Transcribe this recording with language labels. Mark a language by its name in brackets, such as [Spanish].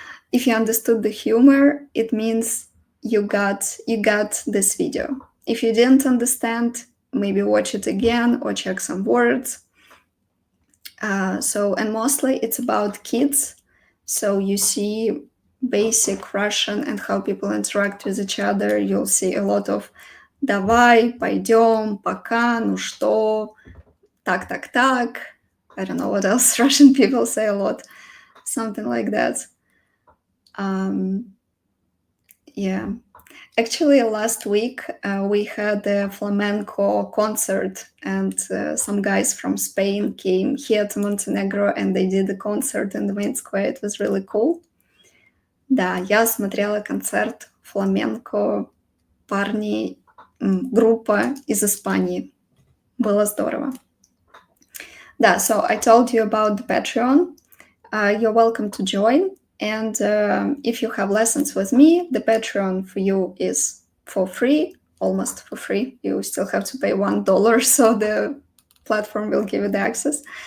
[English] If you understood the humor, it means you got this video. If you didn't understand, maybe watch it again or check some words. And mostly it's about kids. So you see basic Russian and how people interact with each other. You'll see a lot of [Russian] давай, пойдем, пока, ну что, так. [English] I don't know what else Russian people say a lot. Something like that. Yeah. Actually, last week we had a flamenco concert, and some guys from Spain came here to Montenegro, and they did the concert in the main square. It was really cool. [Russian] Да, я смотрела концерт фламенко, парни, группа из Испании. Было здорово. [English] Да, so I told you about the Patreon. You're welcome to join. And if you have lessons with me, the Patreon for you is for free, almost for free. You still have to pay $1, so the platform will give you the access.